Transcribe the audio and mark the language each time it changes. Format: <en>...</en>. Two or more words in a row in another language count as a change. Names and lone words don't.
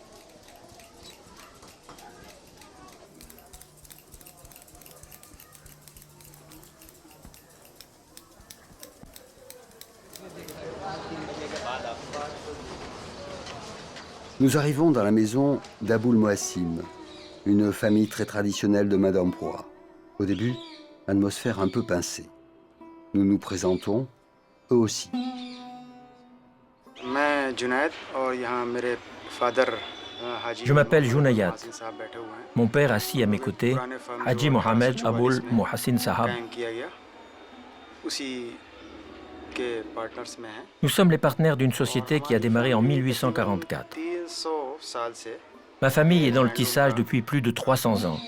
<fr>Nous arrivons dans la maison d'Aboul Moassim, une famille très traditionnelle de Madame Proie. Au début, atmosphère un peu pincée. Nous nous présentons, eux aussi.</fr> <hi>मैं जुनैद और यहाँ मेरे फादर</hi> <fr>Je m'appelle Junayat. Mon père assis à mes côtés, Haji Mohamed Aboul Mohassin Sahab. Nous sommes les partenaires d'une société qui a démarré en 1844. Ma famille est dans le tissage depuis plus de 300 ans.</fr>